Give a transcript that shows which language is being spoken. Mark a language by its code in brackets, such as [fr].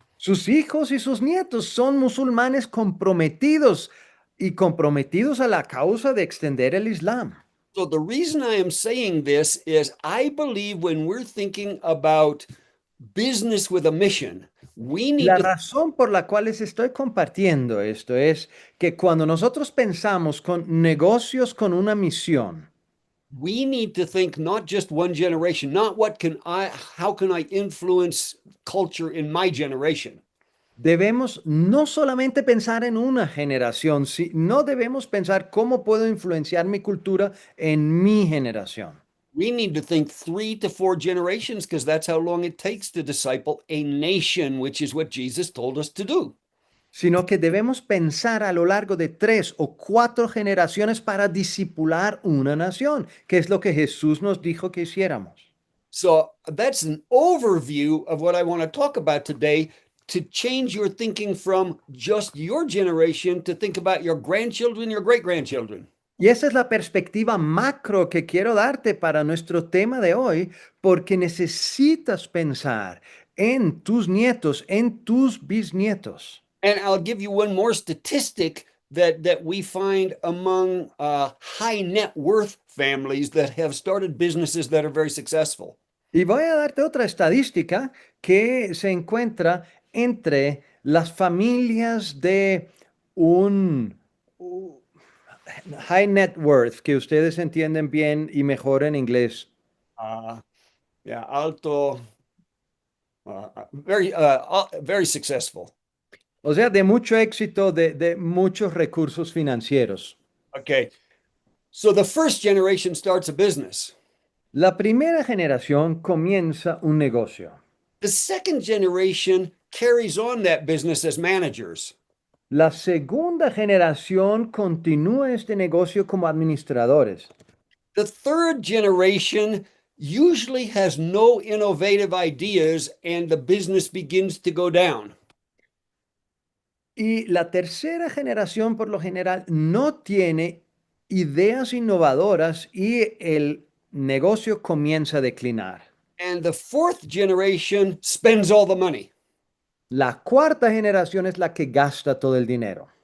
[es] Sus hijos y sus nietos son musulmanes comprometidos y comprometidos a la causa de extender el Islam. [en] So the reason I am saying this is I believe when we're thinking about business with a mission, we need [es] La [en] to [es] razón por la cual les estoy compartiendo esto es que cuando nosotros pensamos con negocios con una misión, [en] think not just one generation, not how can I influence culture in my generation. [es] debemos no solamente pensar en una generación, no debemos pensar cómo puedo influenciar mi cultura en mi generación. [en] We need to think 3 to 4 generations because that's how long it takes to disciple a nation, which is what Jesus told us to do. [es] Sino que debemos pensar a lo largo de 3 o 4 generaciones para discipular una nación, que es lo que Jesús nos dijo que hiciéramos. [en] So that's an overview of what I want to talk about today, to change your thinking from just your generation to think about your grandchildren, your great-grandchildren. [es] Y esa es la perspectiva macro que quiero darte para nuestro tema de hoy, porque necesitas pensar en tus nietos, en tus bisnietos. [en] And I'll give you one more statistic that we find among high net worth families that have started businesses that are very successful. [es] Y voy a darte otra estadística que se encuentra entre las familias de un [en] high net worth, [es] que ustedes entienden bien y mejor en inglés. [en] Alto, very successful. [es] O sea, de mucho éxito, de muchos recursos financieros. [en] Okay, so the first generation starts a business. [es] La primera generación comienza un negocio. [en] The second generation carries on that business as managers. [es] La segunda generación continúa este negocio como administradores. [en] The third generation usually has no innovative ideas and the business begins to go down. [es] Y la tercera generación, por lo general, no tiene ideas innovadoras y el negocio comienza a declinar. [en] And the fourth generation spends all the money [es] La cuarta generación es la que gasta todo el dinero